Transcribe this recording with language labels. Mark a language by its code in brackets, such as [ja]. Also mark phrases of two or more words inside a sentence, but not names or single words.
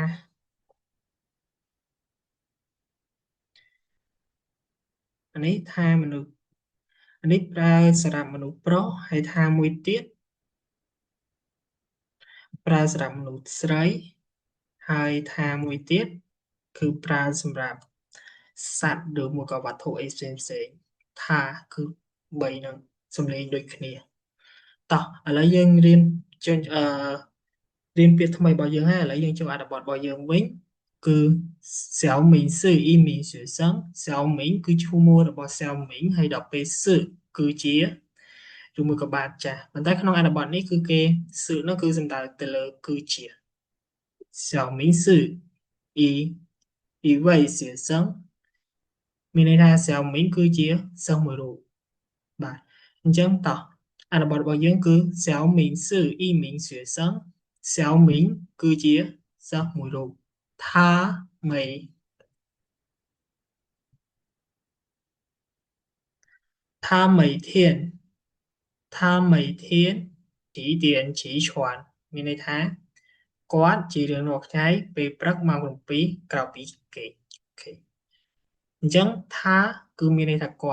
[km] អានេះថាមនុស្សអានេះប្រើសម្រាប់មនុស្សប្រុសហើយថាមួយទៀតប្រើសម្រាប់មនុស្សស្រីហើយថាមួយទៀតគឺប្រើសម្រាប់សត្វឬមួយក៏វត្ថុអីផ្សេងផ្សេងថាគឺ3ហ្នឹង សំឡេងដូចគ្នាតោះឥឡូវយើងរៀនចេញរៀនពាក្យថ្មីរបស់យើងហើយឥឡូវយើងចូលអត្ថបទរបស់យើងវិញគឺ [zh] 小明是一名学生小 [km] 明គឺឈ្មោះរបស់小明ហើយដល់ពេល是គឺជាឬមួយក៏បាទចាស់ប៉ុន្តែក្នុងអត្ថបទនេះគឺ គេសឺនោះគឺសំដៅទៅលើគឺជា [zh] 小明是一位学生 [km] មានន័យថា小明គឺជាសិស្សមួយរូបបាទអញ្ចឹងតោះអត្ថបទរបស់យើងគឺ [zh] 小明是一名学生小明 [km] គឺជាសិស្សមួយរូប [zh] 他每他每天他每天几点起床 [km] មានន័យថាគាត់ជារៀងរាល់ថ្ងៃពេលព្រឹកម៉ោង7ក្រោយពីគេអូខេអញ្ចឹងថាគឺមានន័យថាគាត់